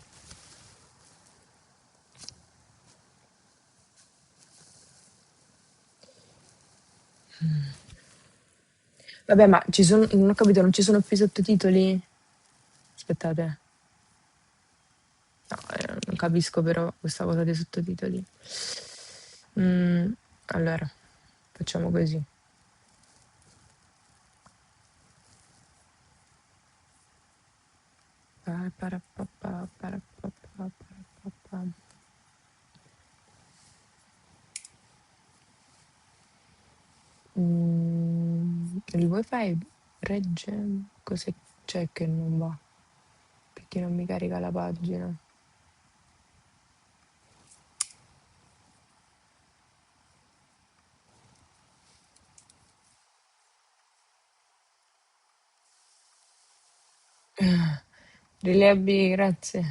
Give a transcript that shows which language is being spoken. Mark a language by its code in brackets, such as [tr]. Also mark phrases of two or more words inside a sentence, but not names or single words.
[it] Vabbè, ma non ho capito, non ci sono più sottotitoli? Aspettate, no, non capisco però questa cosa dei sottotitoli. Mm, allora, facciamo così. Pa- para- pa- pa. Il wifi regge? Cos'è c'è che non va? Perché non mi carica la pagina? Rilevi, grazie.